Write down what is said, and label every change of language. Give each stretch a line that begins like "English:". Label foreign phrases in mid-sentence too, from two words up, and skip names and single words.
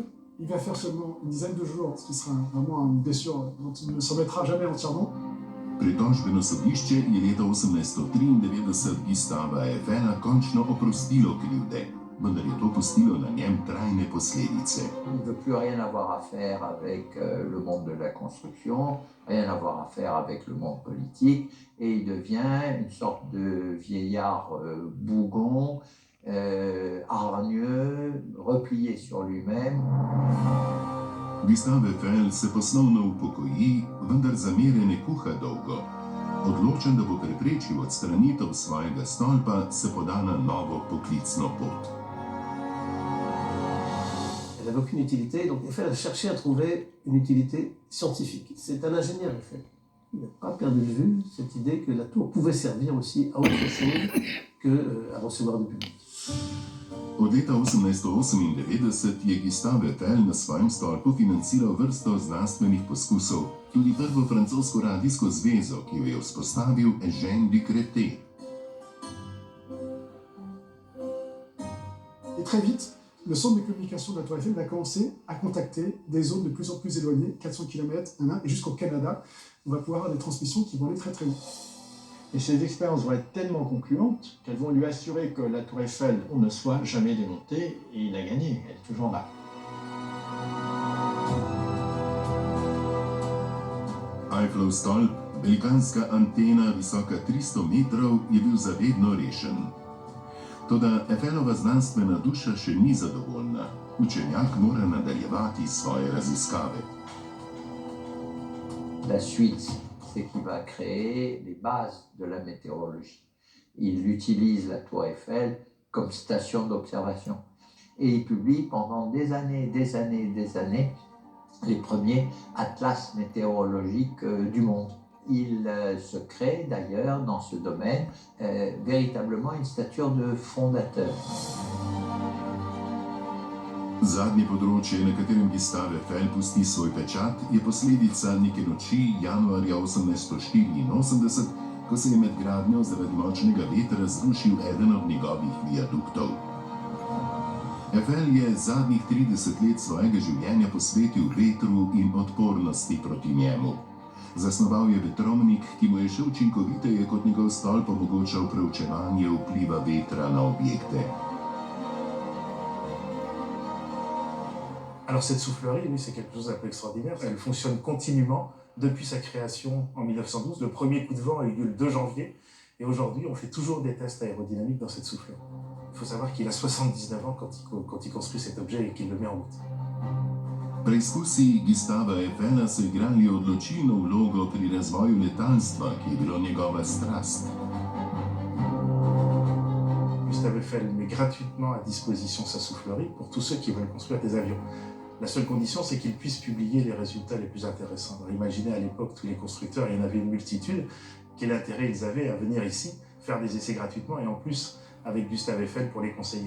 French: Il va faire seulement une dizaine de jours, ce qui sera vraiment une blessure dont il ne s'en remettra jamais entièrement.
Slovenian: Pritožbeno sodišče je leta 1893 Gustava Eiffela končno oprostilo krivde, vendar je to pustilo na njem trajne posledice.
French: Il ne veut plus rien avoir à faire avec le monde de la construction, rien avoir à faire avec le monde politique, et il devient une sorte de vieillard bougon, hargneux, replié sur lui-même.
Slovenian: Gustave Eiffel se poslovno upokoji, vendar zamere ne kuha dolgo. Odločen, da bo preprečil odstranitev svojega stolpa, se poda na novo poklicno pot.
French: Elle n'avait aucune utilité, donc Eiffel a cherché à trouver une utilité scientifique. C'est un ingénieur, Eiffel. Il n'a pas perdu de vue cette idée que la tour pouvait servir aussi à autre chose qu'à recevoir du public.
Slovenian: Od leta 1898 je Gustave Eiffel na svojem stolpu financiral vrsto znanstvenih poskusov, tudi prvo francosko radijsko zvezo, ki jo je vzpostavil Eugène Ducretet.
French: Et très vite, le centre de communication de la Tour Eiffel va commencer à contacter des zones de plus en plus éloignées, 400 km, et jusqu'au Canada. On va pouvoir avoir des transmissions qui vont aller très très loin. Et ces expériences vont être tellement concluantes qu'elles vont lui assurer que la tour Eiffel ne soit jamais démontée, et il a gagné, elle est toujours là.
Slovenian: Eiffelov stolp, velikanska antena visoka 300 metrov, je bil zavedno rešen. Toda Eiffelova znanstvena duša še ni zadovoljna. Učenjak mora nadaljevati svoje raziskave.
French: La suite, c'est qu'il va créer les bases de la météorologie. Il utilise la tour Eiffel comme station d'observation. Et il publie pendant des années les premiers atlas météorologiques du monde. Il se crée d'ailleurs dans ce domaine véritablement une stature de fondateur.
Slovenian: Zadnje področje, na katerem Gustave Eiffel pusti svoj pečat, je posledica neke noči januarja 1884, ko se je med gradnjo zaradi močnega vetra zrušil eden od njegovih viaduktov. Eiffel je zadnjih 30 let svojega življenja posvetil vetru in odpornosti proti njemu. Zasnoval je vetrovnik, ki mu je še učinkoviteje kot njegov stolp omogočal preučevanje vpliva vetra na objekte.
French: Alors cette soufflerie, oui, c'est quelque chose d'un peu extraordinaire. Elle fonctionne continuellement depuis sa création en 1912. Le premier coup de vent a eu lieu le 2 janvier. Et aujourd'hui, on fait toujours des tests aérodynamiques dans cette soufflerie. Il faut savoir qu'il a 79 ans quand il construit cet objet et qu'il le met en route.
Slovenian: Preizkusi Gustava Eiffela so igrali odločilno vlogo pri razvoju letalstva, ki je bilo njegova strast.
French: Gustave Eiffel met gratuitement à disposition sa soufflerie pour tous ceux qui veulent construire des avions. La seule condition, c'est qu'ils puissent publier les résultats les plus intéressants. Alors, imaginez à l'époque tous les constructeurs, il y en avait une multitude. Quel intérêt ils avaient à venir ici, faire des essais gratuitement, et en plus avec Gustave Eiffel pour les conseiller.